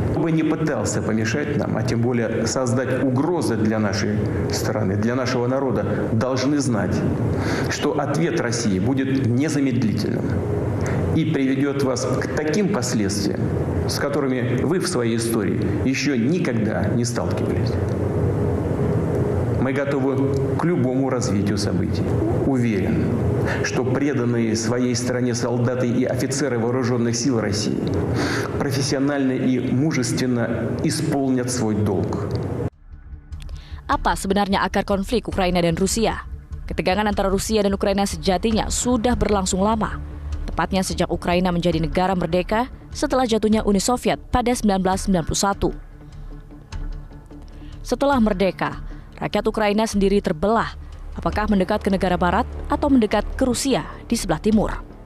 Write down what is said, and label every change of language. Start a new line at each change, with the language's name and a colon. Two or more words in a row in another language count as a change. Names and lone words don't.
Russian: Кто бы не пытался помешать нам, а тем более создать угрозы для нашей страны, для нашего народа, должны знать, что ответ России будет незамедлительным и приведет вас к таким последствиям, с которыми вы в своей истории еще никогда не сталкивались. Мы готовы к любому развитию событий. Уверен, что преданные своей стране солдаты и офицеры вооруженных сил России профессионально и мужественно исполнят свой долг.
Indonesian: Apa sebenarnya akar konflik Ukraina dan Rusia? Ketegangan antara Rusia dan Ukraina sejatinya sudah berlangsung lama. Tepatnya sejak Ukraina menjadi negara merdeka setelah jatuhnya Uni Soviet pada 1991. Setelah merdeka, rakyat Ukraina sendiri terbelah, apakah mendekat ke negara barat atau mendekat ke Rusia di sebelah timur.